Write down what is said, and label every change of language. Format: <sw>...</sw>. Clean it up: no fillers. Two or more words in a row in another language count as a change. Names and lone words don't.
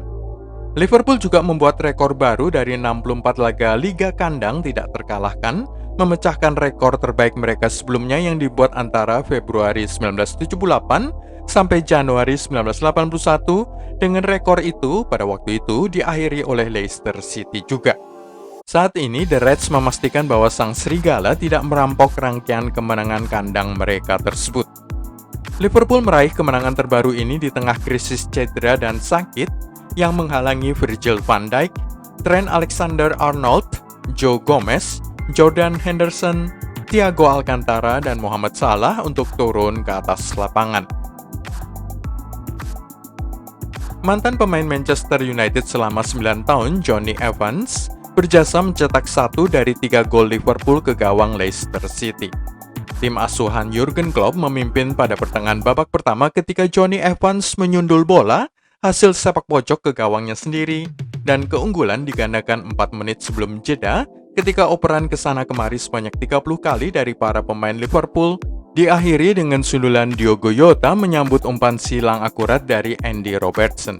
<id>Liverpool juga membuat rekor baru dari 64 laga Liga Kandang tidak terkalahkan, memecahkan rekor terbaik mereka sebelumnya yang dibuat antara Februari 1978 sampai Januari 1981, dengan rekor itu pada waktu itu diakhiri oleh Leicester City juga. Saat ini, The Reds memastikan bahwa sang serigala tidak merampok rangkaian kemenangan kandang mereka tersebut. Liverpool meraih kemenangan terbaru ini di tengah krisis cedera dan sakit yang menghalangi Virgil van Dijk, Trent Alexander-Arnold, Joe Gomez, Jordan Henderson, Thiago Alcantara, dan Mohamed Salah untuk turun ke atas lapangan. Mantan pemain Manchester United selama 9 tahun, Jonny Evans, berjasa mencetak 1 dari 3 gol Liverpool ke gawang Leicester City. Tim asuhan Jurgen Klopp memimpin pada pertengahan babak pertama ketika Jonny Evans menyundul bola hasil sepak pojok ke gawangnya sendiri, dan keunggulan digandakan 4 menit sebelum jeda ketika operan kesana kemari sebanyak 30 kali dari para pemain Liverpool, diakhiri dengan sundulan Diogo Jota menyambut umpan silang akurat dari Andy Robertson.</id>